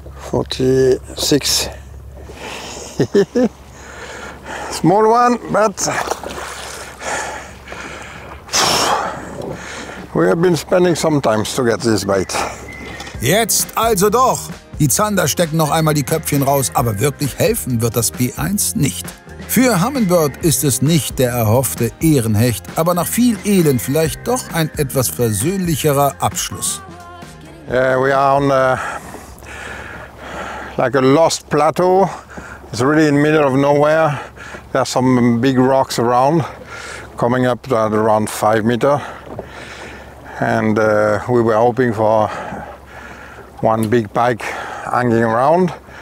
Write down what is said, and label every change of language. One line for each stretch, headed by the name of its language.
English: 46. Small one, but we have been spending some time to get this bait.
German: Jetzt also doch. Die Zander stecken noch einmal die Köpfchen raus, aber wirklich helfen wird das B1 nicht. Für Humminbird ist es nicht der erhoffte Ehrenhecht, aber nach viel Elend vielleicht doch ein etwas versöhnlicherer Abschluss.
English: Yeah, we are on like a lost plateau. It's really in the middle of nowhere. There are some big rocks around, coming up at around 5 meters. And we were hoping for one big pike hanging around.